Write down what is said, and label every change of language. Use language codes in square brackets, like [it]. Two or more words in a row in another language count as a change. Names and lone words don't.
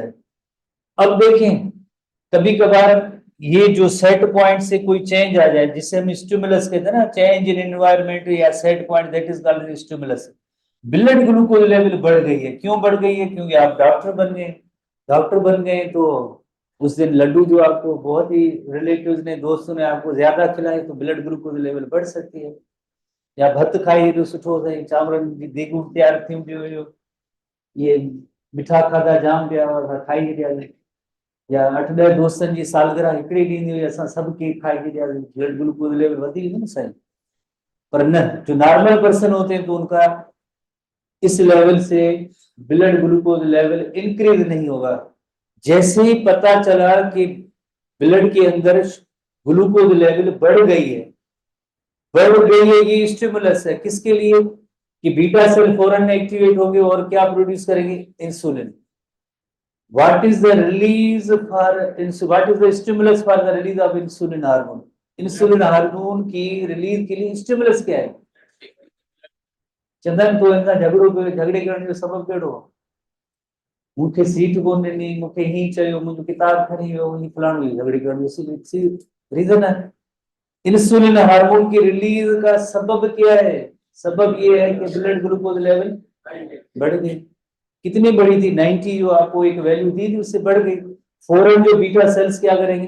[ur] اب دیکھیں کبھی کبھار یہ جو [en] set point [ur] سے کوئی چینج آ جائے، جسے ہم سٹیمولس کہتے ہیں نا, [en] change in environment [ur] یا [en] set point, that is called stimulus. blood glucose level [ur] بڑھ گئی ہے، کیوں بڑھ گئی ہے، کیونکہ آپ ڈاکٹر بن گئے. ڈاکٹر بن گئے تو اس دن لڈو جو آپ کو بہت ہی ریلیٹوز نے، دوستوں نے آپ کو زیادہ کھلائے، تو [en] blood glucose level [ur] بڑھ سکتی ہے. [sd] या भत खाई जो सुठो सही चांवरनि जी देगूं तैयार थी हुयूं, ये मिठा खाधा जाम पिया और खाई दिया, या 8-10 दोस्तनि जी सालगिरह हिकिड़ी ॾींदी हुई, असां सभु केक खाई ॾियासीं, [en] blood glucose level [sd] वधी वेंदो न साईं। पर न, [ur] جو [en] normal person [ur] ہوتے ہیں تو ان کا اس لیول سے [en] blood glucose level increase [ur] نہیں ہوگا. جیسے ہی پتا چلا کہ بلڈ کے اندر [en] glucose level [ur] بڑھ گئی ہے، بڑھ گئی ہے، یہ سٹیمولس ہے کس کے لیے، کہ [en] beta cell [ur] فوراً ایکٹیویٹ ہوں گے اور کیا پروڈیوس کریں گے، انسولین. [en] What is the release for what is the stimulus for the release of insulin hormone? insulin hormone [ur] کی ریلیز کے لیے سٹیمولس کیا ہے? [sd] चंदन तो इनका झगड़े करने जो सबब कहिड़ो? मूंखे सीट कोन ॾिनी, मूंखे ही चयो, मुंहिंजो किताब खणी वियो, ही फलाणो, झगड़े करण जो रीजन है। [en] insulin hormone [ur] کی ریلیز کا سبب کیا ہے? سبب یہ ہے کہ [en] blood glucose level [ur] بڑھ گئی. کتنی بڑھی تھی? 90 جو آپ کو ایک ویلیو دی تھی اس سے بڑھ گئی۔ فوراً جو [en] beta cells [ur] کیا کریں گے?